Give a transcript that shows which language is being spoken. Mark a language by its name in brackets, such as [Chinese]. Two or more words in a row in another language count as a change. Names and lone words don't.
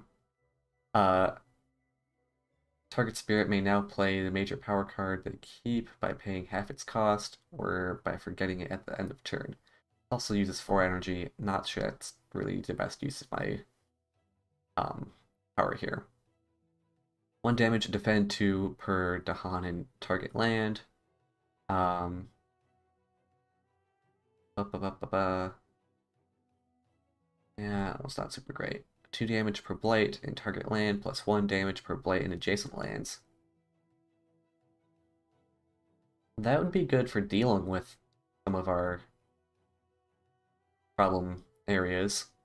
[English] Uh, target spirit may now play the major power card they keep by paying half its cost or by forgetting it at the end of turn. It also uses 4 energy. Not sure that's really the best use of my power here. 1 damage to defend 2 per Dahan in target land. Um, ba, ba, ba, ba, ba. Yeah, it's not super great. 2 damage per blight in target land, plus 1 damage per blight in adjacent lands. That would be good for dealing with some of our problem areas.